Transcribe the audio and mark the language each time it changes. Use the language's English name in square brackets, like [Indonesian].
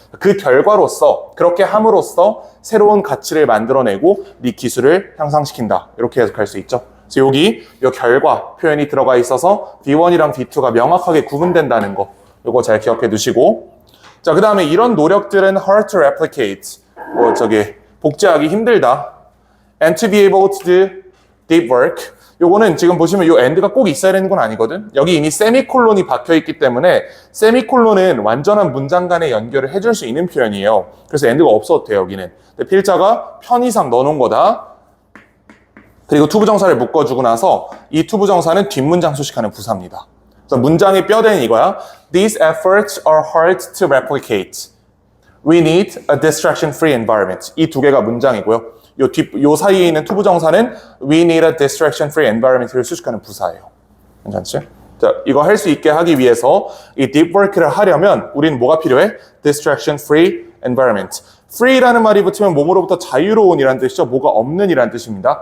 [Korean] 그 결과로서 그렇게 함으로써 새로운 가치를 만들어내고 네 기술을 향상시킨다. 이렇게 해석할 수 있죠. 그래서 여기 이 결과 표현이 들어가 있어서 V1이랑 V2가 명확하게 구분된다는 거. 이거 잘 기억해 두시고 자, 그 다음에 이런 노력들은 [English] hard to replicate. [Korean] 복제하기 힘들다. [English] And to be able to do deep work. [Korean] 요거는 지금 보시면 요 and가 꼭 있어야 되는 건 아니거든. 여기 이미 세미콜론이 박혀 있기 때문에 세미콜론은 완전한 문장 간의 연결을 해줄 수 있는 표현이에요. 그래서 and가 없어도 돼요, 여기는. 근데 필자가 편의상 넣어놓은 거다. 그리고 투부정사를 묶어주고 나서 이 투부정사는 뒷문장 수식하는 부사입니다. 그래서 문장의 뼈대는 이거야. [English] These efforts are hard to replicate. We need a distraction-free environment. [Korean] 이 2개가 문장이고요. 요 사이에 있는 투부정사는 [English] We need a distraction-free environment [Korean] 를 수식하는 부사예요. 괜찮지? 자, 이거 할 수 있게 하기 위해서 이 deep work를 하려면 우리는 뭐가 필요해? [English] Distraction-free environment. [Korean] free라는 말이 붙으면 몸으로부터 자유로운이라는 뜻이죠. 뭐가 없는이라는 뜻입니다.